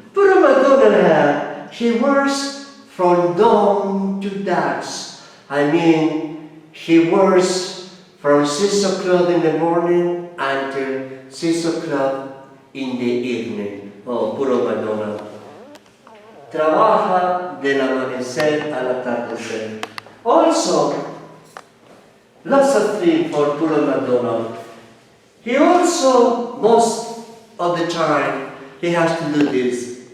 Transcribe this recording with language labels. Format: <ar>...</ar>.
<en>Poor MacDonald, he works from dawn to dusk. I mean, he works from 6 o'clock in the morning until 6 o'clock in the evening.</en> <es>Oh, puro MacDonald. Trabaja del amanecer al atardecer.</es> <en>Also, lots of things for puro MacDonald. He also, most of the time, he has to do this.</en>